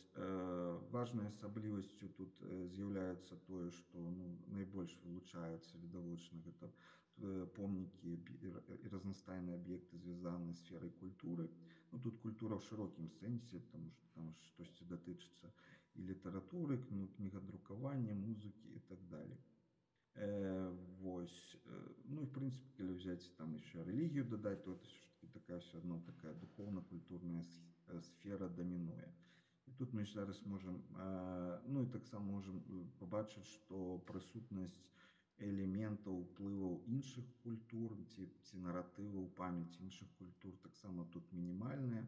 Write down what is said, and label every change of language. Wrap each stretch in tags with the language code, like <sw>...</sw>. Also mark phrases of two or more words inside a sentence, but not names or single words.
<be>Важнай асаблівасцю тут з'яўляецца тое, што найбольш вылучаецца відавочна гэта помнікі і разнастайныя аб'екты, звязаныя з сферай культуры. Ну, тут культура ў шырокім сэнсе, тому што там штосьці датычыцца і літаратуры, кнігадрукавання, музыкі і</be> <ru>так далее.</ru> <be>Вось. Ну, і в прынцыпе, калі</be> <ru>взять там еще</ru> <be>рэлігію дадаць,</be> <ru>то это все-таки такая все одно такая духовно-культурная сфера домінуе.</ru> <be>І тут мы зараз можем, ну і таксама можем побачыць, што прысутнасць элементаў уплываў іншых культур ці наратываў памяці іншых культур таксама тут мінімальная.</be>